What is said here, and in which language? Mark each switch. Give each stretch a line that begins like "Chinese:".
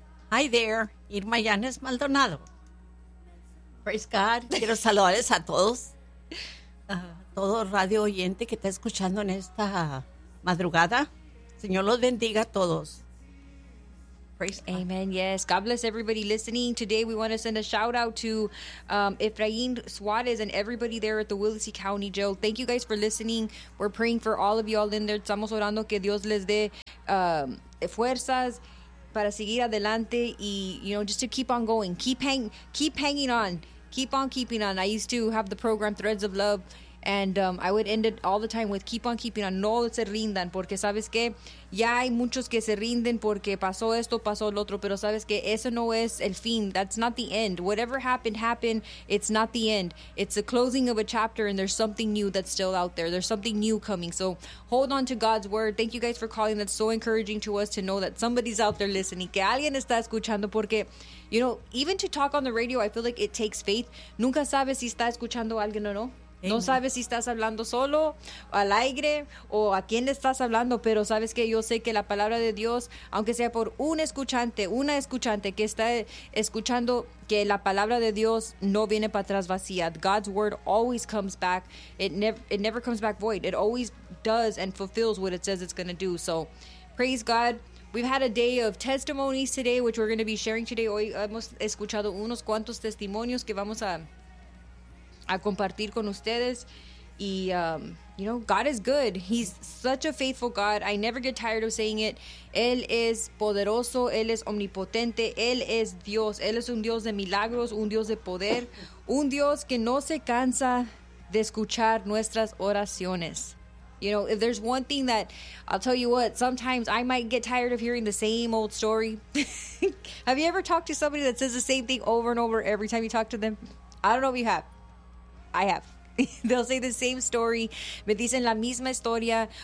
English: Hi there. Irma Yanes Maldonado. Praise God.
Spanish: Quiero saludarles a todos. Todo radio oyente que está escuchando en esta madrugada. Señor los bendiga a todos.
English: Praise God. Amen. Yes. God bless everybody listening. Today we want to send a shout out to Efrain Suarez and everybody there at the Willacy County Jail. Thank you guys for listening. We're praying for all of y'all in there.
Spanish: Estamos orando que Dios les dé fuerzas para seguir adelante y,
English: you know, just to keep on going. Keep hanging on. Keep on keeping on. I used to have the program Threads of Love, and I would end it all the time with keep on keeping on.
Spanish: No se rindan, porque sabes que ya hay muchos que se rinden porque pasó esto, pasó el otro, pero sabes que eso no es el fin.
English: That's not the end. Whatever happened, happened. It's not the end. It's the closing of a chapter, and there's something new that's still out there. There's something new coming. So hold on to God's word. Thank you guys for calling. That's so encouraging to us to know that somebody's out there listening,
Spanish: que alguien está escuchando,
English: porque, you know, even to talk on the radio, I feel like it takes faith.
Spanish: Nunca sabes si está escuchando alguien o no. Amen. No sabes si estás hablando solo, al aire, o a quién le estás hablando, pero sabes que yo sé que la palabra de Dios, aunque sea por un escuchante, una escuchante que está escuchando, que la palabra de Dios no viene para atrás vacía.
English: God's word always comes back. It never comes back void. It always does and fulfills what it says it's going to do. So, praise God. We've had a day of testimonies today, which we're going to be sharing today.
Spanish: Hoy hemos escuchado unos cuantos testimonios que vamos a compartir con ustedes.
English: Y, you know, God is good. He's such a faithful God. I never get tired of saying it.
Spanish: Él es poderoso. Él es omnipotente. Él es Dios. Él es un Dios de milagros, un Dios de poder, un Dios que no se cansa de escuchar nuestras oraciones.
English: You know, if there's one thing that, I'll tell you what, sometimes I might get tired of hearing the same old story. Have you ever talked to somebody that says the same thing over and over every time you talk to them? I don't know if you have. I have. They'll say the same story.
Spanish: Me dicen la misma historia.